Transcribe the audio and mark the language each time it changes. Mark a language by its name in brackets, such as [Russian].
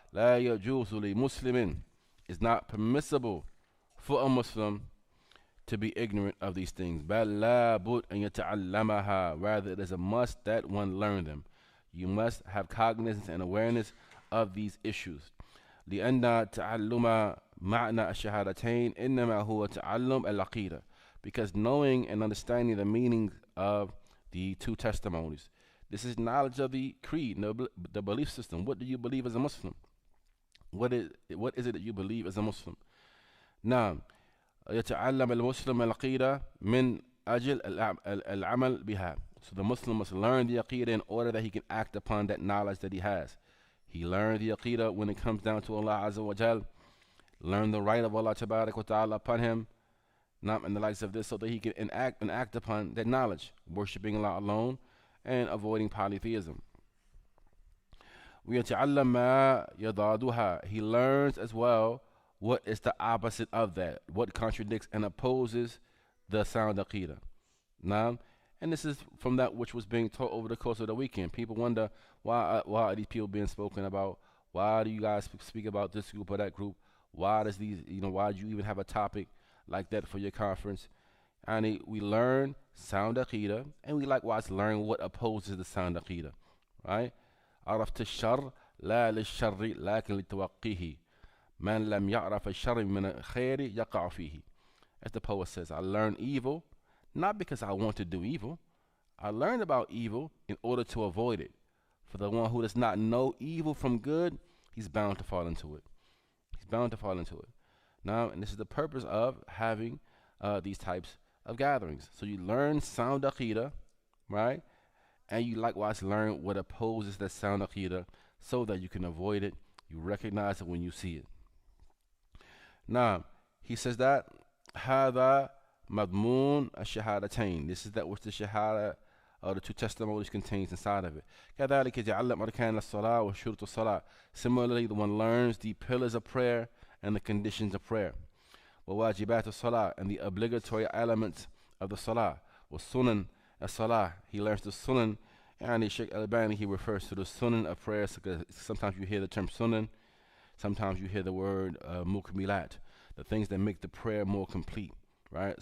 [Arabic] La yajuzu li muslimin. [English] It's not permissible for a Muslim to be ignorant of these things. [Arabic] بل لابد أن يتعلمها. [English] Rather, it is a must that one learn them. You must have cognizance and awareness of these issues. [Arabic] لأن تعلم معنى الشهادتين إنما هو تعلم العقيدة. [English] Because knowing and understanding the meaning of the 2 testimonies, this is knowledge of the creed, the belief system. What do you believe as a Muslim? What is it that you believe as a Muslim? [Arabic] Now, يتعلم المسلم العقيدة من أجل العمل بها. [English] So the Muslim must learn the Aqidah in order that he can act upon that knowledge that he has. He learned the Aqidah when it comes down to Allah Azza wa Jal. Learn the right of Allah Tabarak wa Ta'ala upon him. And the likes of this, so that he can act upon that knowledge, worshipping Allah alone and avoiding polytheism. [Arabic] ويتعلم ما يضادها. [English] He learns as well what is the opposite of that, what contradicts and opposes the sound Aqidah. Now, and this is from that which was being taught over the course of the weekend. People wonder why are these people being spoken about? Why do you guys speak about this group or that group? Why does why do you even have a topic like that for your conference? And we learn sound Aqidah, and we likewise learn what opposes the sound Aqidah. Right? [Arabic] عرفت الشر لا للشر لكن لتوقيه من لم يعرف الشر من الخير يقع فيه. [English] As the poet says, I learn evil not because I want to do evil. I learn about evil in order to avoid it. For the one who does not know evil from good, he's bound to fall into it. He's bound to fall into it. Now, and this is the purpose of having these types of gatherings. So you learn sound aqidah, right? And you likewise learn what opposes that sound aqidah so that you can avoid it. You recognize it when you see it. Now, he says that [Arabic] هذا مضمون الشهادتين. [English] This is that which the shahada or the two testimonies contains inside of it. [Arabic] كذلك يتعلم أركان الصلاة وشروط الصلاة. [English] Similarly, the one learns the pillars of prayer and the conditions of prayer. [Arabic] وواجبات الصلاة, [English] and the obligatory elements of the salah. [Arabic] وسنن الصلاة, [English] he learns the sunan. And Sheikh Albani, he refers to the sunan of prayer. Because sometimes you hear the term sunan, sometimes you hear the word mukmilat, the things that make the prayer more complete, right?